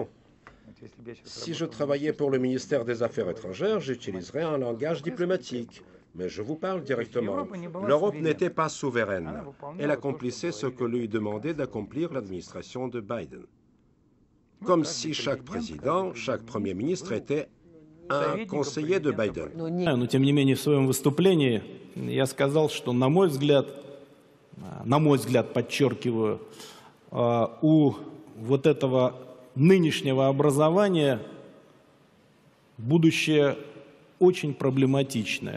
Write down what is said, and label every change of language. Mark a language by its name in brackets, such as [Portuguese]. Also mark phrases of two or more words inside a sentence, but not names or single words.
[French] Si je travaillais pour le ministère des Affaires étrangères, j'utiliserais un langage diplomatique. Mais je vous parle directement. L'Europe n'était pas souveraine. Elle accomplissait ce que lui demandait d'accomplir l'administration de Biden. Comme si chaque président, chaque premier ministre était un conseiller de Байден. [Russian] Но тем не менее в своем выступлении я сказал, что на мой взгляд, подчеркиваю, у вот этого нынешнего образования будущее очень проблематичное.